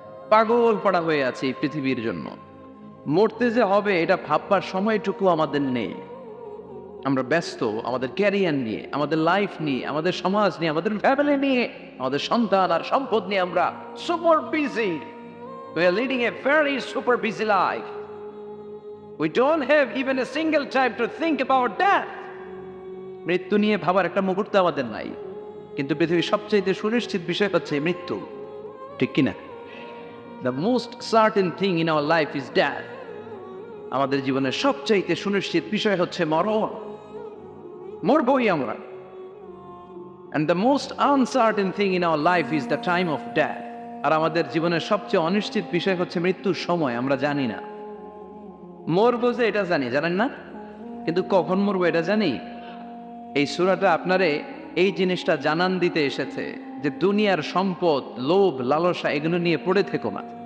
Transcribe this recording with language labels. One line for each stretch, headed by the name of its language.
Bangla: পাগল পড়া হয়ে আছে এই পৃথিবীর জন্য। মরতে যে হবে এটা ভাববার সময়টুকু আমাদের নেই। আমরা ব্যস্ত আমাদের ক্যারিয়ার নিয়ে, আমাদের লাইফ নিয়ে, আমাদের সমাজ নিয়ে, আমাদের ফ্যামিলি নিয়ে, আমাদের সন্তান আর সম্পদ নিয়ে আমরা super busy.
English: We are leading a very super busy life. We don't have even a single time to think about death.
Bangla: মৃত্যু নিয়ে ভাবার একটা মুহূর্ত আমাদের নাই। কিন্তু পৃথিবীর সবচেয়ে সুনিশ্চিত বিষয় হচ্ছে মৃত্যু, ঠিক কিনা?
English: The most certain thing in our life is death.
Bangla: আমাদের জীবনের সবচাইতে সুনিশ্চিত বিষয় হচ্ছে মরণ, মরবই আমরা।
English: And the most uncertain thing in our life is the time of death.
Bangla: আর আমাদের জীবনের সবচেয়ে অনিশ্চিত বিষয় হচ্ছে মৃত্যুর সময়। আমরা জানি না। মরবো যে এটা জানি, জানেন না? কিন্তু কখন মরবো এটা জানি? এই সূরাটা আপনারে এই জিনিসটা জানান দিতে এসেছে যে দুনিয়ার সম্পদ, লোভ, লালসা এগুলো নিয়ে পড়ে থেকো না।